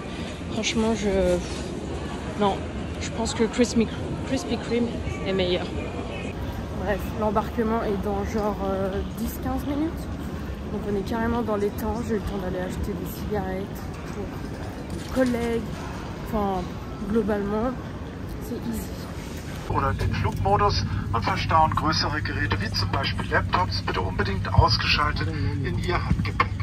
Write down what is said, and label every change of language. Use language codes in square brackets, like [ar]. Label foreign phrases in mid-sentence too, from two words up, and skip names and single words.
[fr] Franchement non, je pense que Krispy Kreme est meilleur. Bref, l'embarquement est dans genre 10-15 minutes. Donc on est carrément dans les temps. J'ai eu le temps d'aller acheter des cigarettes pour des collègues. Enfin, globalement, c'est easy. [de] Oder den Flugmodus und verstauen größere Geräte wie zum Beispiel Laptops bitte unbedingt ausgeschaltet in Ihr Handgepäck.